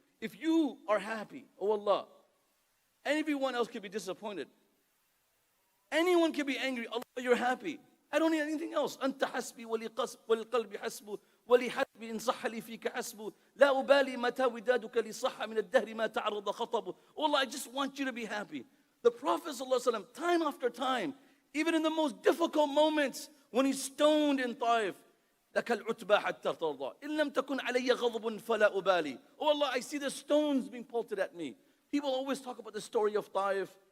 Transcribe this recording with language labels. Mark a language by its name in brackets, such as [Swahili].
[English] If you are happy, oh Allah, everyone else could be disappointed. Anyone can be angry. Allah, you're happy. I don't need anything else. [Arabic] أنت حسبي وللقلب حسب ولحسبي إن صح لي فيك حسب لا أبالي متى ودادك لصح من الدهر ما تعرض خطب. [English] Allah, I just want you to be happy. The Prophet ﷺ, time after time, even in the most difficult moments, when he's stoned in Taif, [Arabic] لك العتبى حتى ترضى إن لم تكن علي غضب فلا أبالي. [English] Oh Allah, I see the stones being pelted at me. People always talk about the story of Taif.